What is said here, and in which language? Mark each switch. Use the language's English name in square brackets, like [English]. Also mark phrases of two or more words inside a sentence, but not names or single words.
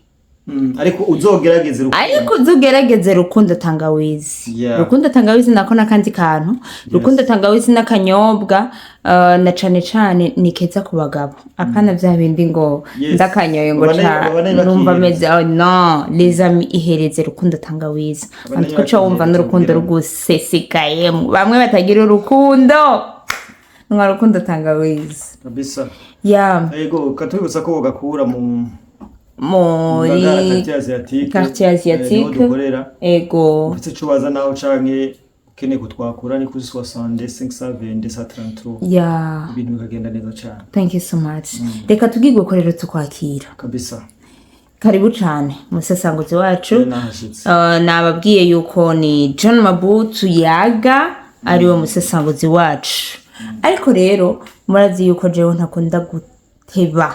[Rundi] ariko uzogerageze Rukundo Tangawizi Rukundo Tangawizi nako nakandi kantu Rukundo Tangawizi n'akanyobwa na cane ni keza ku bagabo apana vya bindi ngo ndakanyoye ngo numva meze no [French] les amis [Rundi] ihereze Rukundo Tangawizi antiko cyo wumva n'urukundo rugusesekaye bamwe batagira urukundo nka Rukundo Tangawizi kabisa yego katubutsa ko bagakura muri [French] quartier asiatique [Rundi] ego ufite cyo baza naho canke kene kutwakura ni kuri 65 ibintu bikagenda neza cyane. [English] Thank you so much. [Rundi] Reka tugigwe ko rero tukwakira kabisa. Karibu cyane musesanguzi wacu. Nababwiye yuko ni John Mabutu Yaga ariwe musesanguzi wacu. Ariko rero murazi yuko jewe ntakunda guteba.